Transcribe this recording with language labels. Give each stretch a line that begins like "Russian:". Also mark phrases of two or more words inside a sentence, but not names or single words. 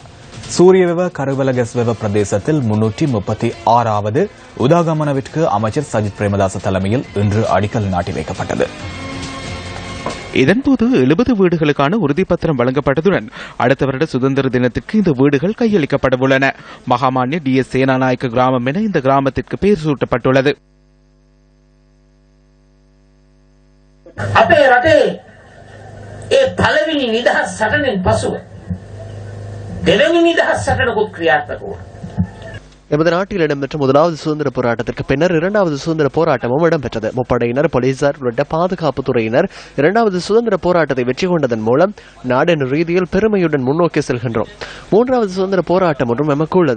Tamil: சூரியவெவ கருவலகஸ்வெவ பிரதேசத்தில் 336வது உதாகமனவிற்கு அமைச்சர் சஜித் பிரேமதாச தலைமையில் இன்று அடிக்கல் நாட்டி வைக்கப்பட்டது. இதன்போது 70 வீடுகளுக்கான உறுதிப்பத்திரம் வழங்கப்பட்டதுடன் அடுத்த வருட சுதந்திர தினத்திற்கு இந்த வீடுகள் கையளிக்கப்பட உள்ளன. மகாமான்ய DS சேனாநாயக்க கிராமம் என இந்த கிராமத்திற்கு பெயர் சூட்டப்பட்டுள்ளது.
Sinhala: අපේ රටේ ඒ පළවෙනි නිදහස් සටනෙන් පසුව දෙවෙනි නිදහස් සටනකුත් ක්‍රියාත්මක වුණා.
Tamil: எமது நாட்டில் இடம்பெற்ற முதலாவது சுதந்திர போராட்டத்திற்கு பின்னர் இரண்டாவது சுதந்திர போராட்டமும் இடம்பெற்றது. முப்படையினர், போலீசார் உள்ளிட்ட பாதுகாப்பு துறையினர் இரண்டாவது சுதந்திர போராட்டத்தை வெற்றி கொண்டதன் மூலம் நாடென்ற ரீதியில் பெருமையுடன் முன்னோக்கி செல்கின்றோம். மூன்றாவது சுதந்திர போராட்டம் ஒன்றும் எமக்கு உள்ளது.